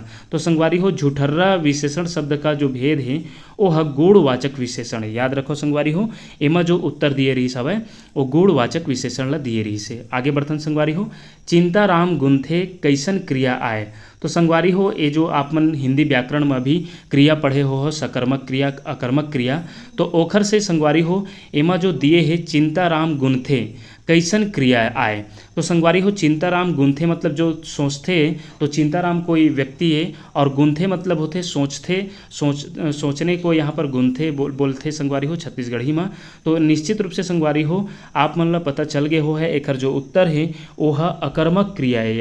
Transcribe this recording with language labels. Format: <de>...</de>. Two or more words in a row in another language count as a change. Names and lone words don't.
<hne>तो संगवारी हो झुठर्रा विशेषण शब्द का जो भेद है वो है गुणवाचक विशेषण है। याद रखो संगवारी हो एमा जो उत्तर दिए रही सब है वो गुणवाचक विशेषण ला दिए रही से। आगे बढ़थन संगवारी हो चिंताराम गुंथे कैसन क्रिया आए। तो संगवारी हो ये जो आप मन हिंदी व्याकरण में भी क्रिया पढ़े हो सकर्मक क्रिया अकर्मक क्रिया, तो ओखर से संगवारी हो एमा जो दिए है चिंताराम गुंथे कैसन क्रिया आए। तो संगवारी हो चिंताराम गुंथे मतलब जो सोचते, तो चिंताराम कोई व्यक्ति है और गुंथे मतलब होते सोचते, सोचने को यहाँ पर गुंथे बोलते संगवारी हो छत्तीसगढ़ी में। तो निश्चित रूप से संगवारी हो आप मन ला पता चल गए हो है एखर जो उत्तर है वह अकर्मक क्रिया है।</hne>